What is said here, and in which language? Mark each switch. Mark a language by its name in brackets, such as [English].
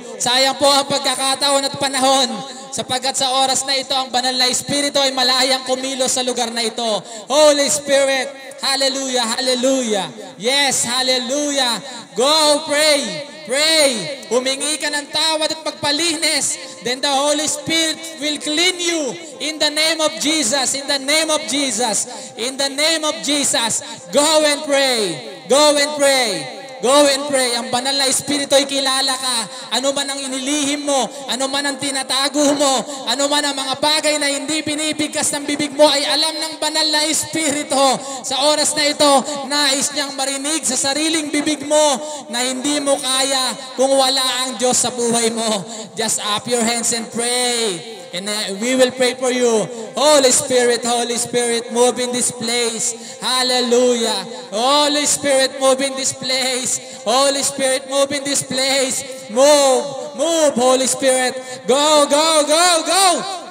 [Filipino] Sayang po ang pagkakataon at panahon sapagkat sa oras na ito, ang Banal na Espiritu ay malayang kumilos sa lugar na ito. [English] Holy Spirit, hallelujah, hallelujah. Yes, hallelujah. Go, pray, pray. [Filipino] Humingi ka ng tawad at pagpalinis. [English] Then the Holy Spirit will clean you in the name of Jesus, in the name of Jesus, in the name of Jesus. Go and pray. Go and pray. Go and pray. [Filipino] Ang Banal na Espiritu ay kilala ka. Ano man ang inilihim mo, ano man ang tinatago mo, ano man ang mga bagay na hindi binibigkas ng bibig mo ay alam ng Banal na Espiritu. Sa oras na ito, nais niyang marinig sa sariling bibig mo na hindi mo kaya kung wala ang Diyos sa buhay mo. [English] Just up your hands and pray. And we will pray for you. Holy Spirit, move in this place. Hallelujah. Holy Spirit, move in this place. Holy Spirit, move in this place. Move, move, Holy Spirit. Go, go, go, go.